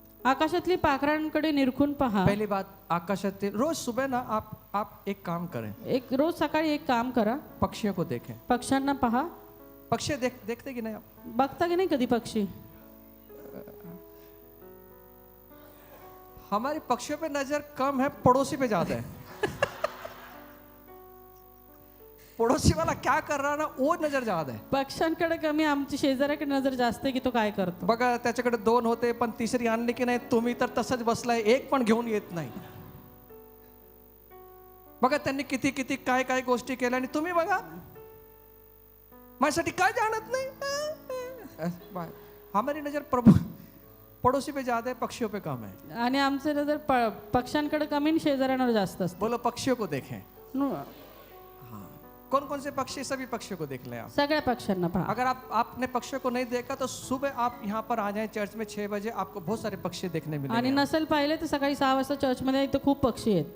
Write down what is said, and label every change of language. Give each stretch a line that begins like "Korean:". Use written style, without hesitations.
Marathi: आकाशातली पाखरांकडे निरखून पहा.
Hindi: पहली बात, आकाशातील रोज सुबह ना आप एक काम करें,
Marathi: एक रोज सकाळी एक काम करा,
Hindi: पक्षियों को देखें।
Marathi: पक्ष्यांना पहा.
Hindi: पक्षी देखते कि नहीं आप?
Marathi: बघता की नाही कधी पक्षी?
Hindi: हमारी पक्षियों पे नजर कम है, पड़ोसी पे ज्यादा है। पड़ोसी वाला क्या कर रहा ना, वो नजर ज्यादा है।
Marathi: पक्ष्यांकडे कमी, आमची शेजाऱ्याकडे नजर जास्त आहे की तो काय करतो. बघा, त्याच्याकडे 2 होते पण तिसरी आणली की नाही, तुम्ही तर तसंच बसलाय, एक पण घेऊन येत नाही। बघा त्यांनी किती किती काय काय गोष्टी केल्या आणि तुम्ही बघा माझ्यासाठी काय जाणत नाही।
Hindi: हमारी नजर प्रभु पड़ोसी पे ज्यादा है, पक्षियों पे कम है।
Marathi: आणि आमचे नजर पक्ष्यांकडे कमी आणि शेजाऱ्यांवर जास्त असते.
Hindi: बोलो पक्षियों को देखें। नु- कौन कौन से पक्षी? सभी पक्षियों को देख लें आप।
Marathi: सगळ्या पक्ष्यांना पहा.
Hindi: अगर आपने पक्षियों को नहीं देखा तो सुबह आप यहाँ पर आ जाएं चर्च में 6 बजे, आपको बहुत सारे पक्षी देखने
Marathi: आणि
Hindi: मिलेंगे।
Marathi: नसेल पाहिले तर सकाळी 6 वाजता चर्चमध्ये इथं खूप पक्षी आहेत.